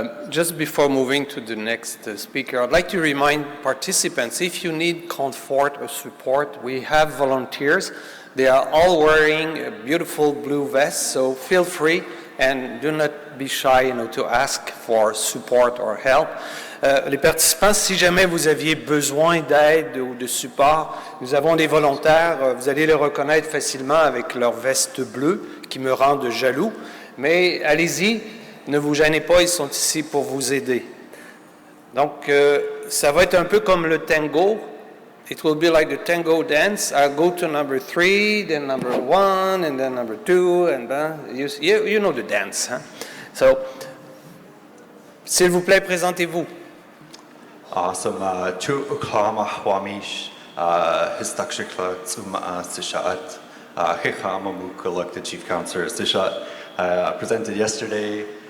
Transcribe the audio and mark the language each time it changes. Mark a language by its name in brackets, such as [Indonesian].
[English] Just before moving to the next speaker, I'd like to remind participants, if you need comfort or support, we have volunteers. They are all wearing a beautiful blue vest, so feel free and do not be shy, to ask for support or help. [French] Les participants, si jamais vous aviez besoin d'aide ou de support, nous avons des volontaires, vous allez les reconnaître facilement avec leur veste bleue, qui me rendent jaloux, mais allez-y, ne vous gênez pas, ils sont ici pour vous aider. Donc, ça va être un peu comme le tango. [English] It will be like the tango dance. I'll go to number 3, then number 1, and then number 2, and then you know the dance. Huh? [French] So, s'il vous plaît, présentez-vous. Awesome. Tu uklama wamish [English] Histakshikla Tsuma Sishat, Hikamamukuluk, the Chief Counselor Sishat, presented yesterday.